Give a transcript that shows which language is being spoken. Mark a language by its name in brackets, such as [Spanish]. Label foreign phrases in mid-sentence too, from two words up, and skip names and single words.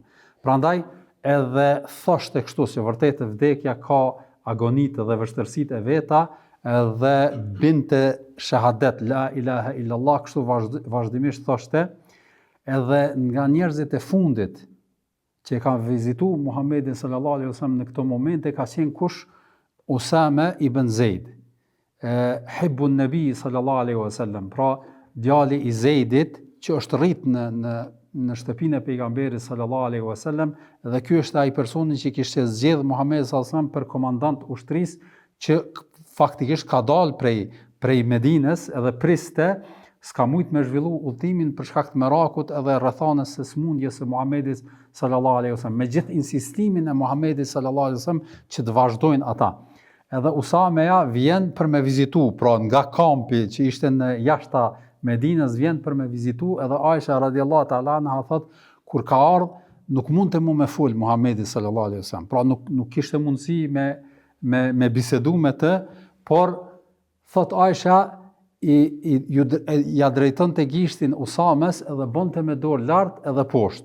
[Albanian] Prandaj edhe thoshte kështu se vërtet vdekja ka agonitë dhe vështërsitë e veta dhe binte shahadet [Arabic] لا إله إلا الله, [Albanian] kështu vazhdimisht thoshte, edhe nga njerëzit e fundit që kanë vizitu Muhammedin [Arabic] صلى الله عليه وسلم [Albanian] në këto momente ka qenë kush? [Arabic] Usame ibn Zeid, حب النبي صلى الله عليه وسلم, [Albanian] pra djali i Zeidit që është rrit në shtëpinë e pejgamberit [Arabic] صلى الله عليه وسلم, [Albanian] dhe ky është ai personi që kishte zgjedh Muhamedi [Arabic] صلى الله عليه وسلم [Albanian] për komandant ushtrisë që faktikisht ka dalë prej Medinës edhe priste, s'ka mujt me zhvillu udhëtimin për shkak të merakut edhe rrethanës së smundjes së Muhamedit [Arabic] صلى الله عليه وسلم, [Albanian] me gjithë insistimin e Muhamedit [Arabic] صلى الله عليه وسلم [Albanian] që të vazhdojnë ata. Edhe Usameja vjen për me vizitu, pra nga kampi që ishte në jashta Medinës vjen për me vizitu, edhe Aisha [Arabic] رضي الله تعالى عنها [Albanian] thot, kur ka ardhë, nuk mund të mu me fol Muhamedi [Arabic] صلى الله عليه وسلم, [Albanian] pra nuk kishte mundësi me bisedu me të, por thot Aisha ja drejton të gishtin Usames edhe bënte me dorë lart edhe poshtë.